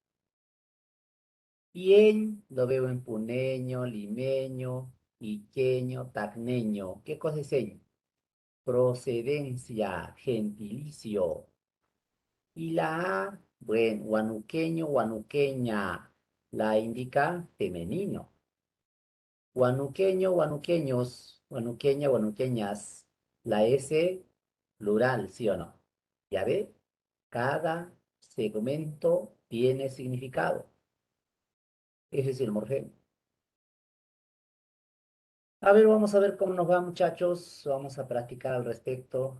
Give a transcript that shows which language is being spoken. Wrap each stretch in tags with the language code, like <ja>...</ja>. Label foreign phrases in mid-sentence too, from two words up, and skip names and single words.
<es>Y en, lo veo en puneño, limeño, iqueño, tacneño. ¿Qué cosa es en? Procedencia, gentilicio. Y la A, bueno, huanuqueño, huanuqueña, la indica femenino. Huanuqueño, huanuqueños, huanuqueña, huanuqueñas. La S, plural, ¿sí o no? ¿Ya ve? Cada segmento tiene significado. Ese es el morfema. A ver, vamos a ver cómo nos va, muchachos. Vamos a practicar al respecto.</es>